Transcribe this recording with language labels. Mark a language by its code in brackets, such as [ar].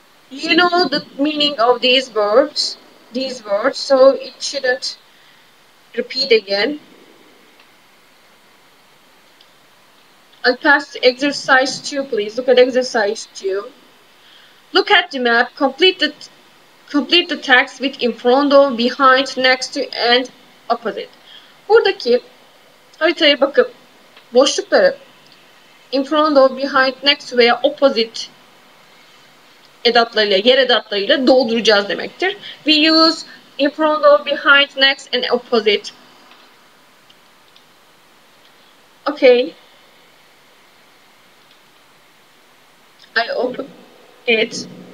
[en] You know the meaning of these words, so it shouldn't repeat again. I'll pass to exercise 2, please. Look at exercise 2. Look at the map. Complete the text with in front of, behind, next to, and opposite. [tr] Buradaki haritaya bakıp boşlukları in front of, behind, next to veya opposite edatlarıyla, yer edatlarıyla dolduracağız demektir. [en] We use in front of, behind, next, and opposite. Okay. I open it.